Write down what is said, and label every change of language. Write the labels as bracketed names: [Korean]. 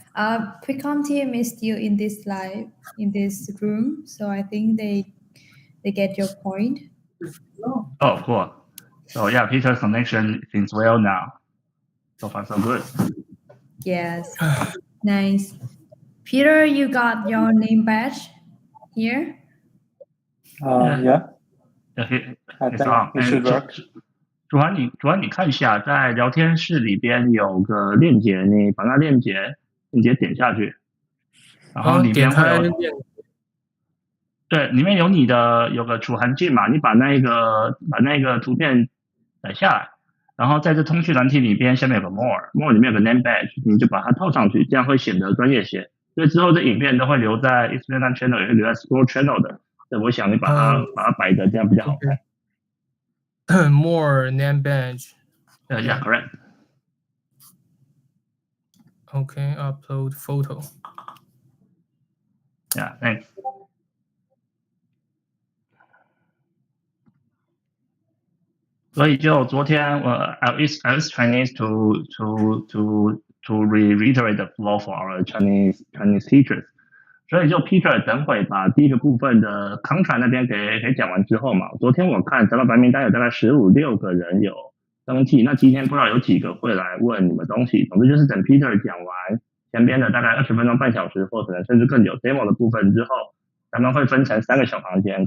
[English] QuickCom team is still in this room, so I think they get your point. Oh, cool. So yeah, Peter's connection seems well now. So far, so good. Yes, nice. Peter, you got your name badge here? Yeah. I think it should work. [Chinese] 主涵，你看一下，在聊天室里边有个链接，你把那链接点下去，然后里边会有，对，里面有个楚涵镜嘛，你把那个图片载下来，然后在这通讯软体里边下面有个 more 里面有个 name badge， 你就把它套上去，这样会显得专业些。所以之后这影片都会留在 Instagram channel， 也会留在 Scroll channel 的。所以我想你把它摆着，这样比较好看。 [English] More name badge. Yeah, correct. Okay, upload photo. Yeah, thanks. So, [Chinese] 就昨天 [English] I was Chinese to reiterate the flow for our Chinese teachers. [Chinese] 所以就 Peter 等会把第一个部分的 contract 那边给讲完之后嘛，昨天我看咱们白名单有大概15-16个人有登记，那今天不知道有几个会来问你们东西。总之就是等 Peter 讲完前边的大概20分钟半小时，或可能甚至更久 demo 的部分之后，咱们会分成3个小房间。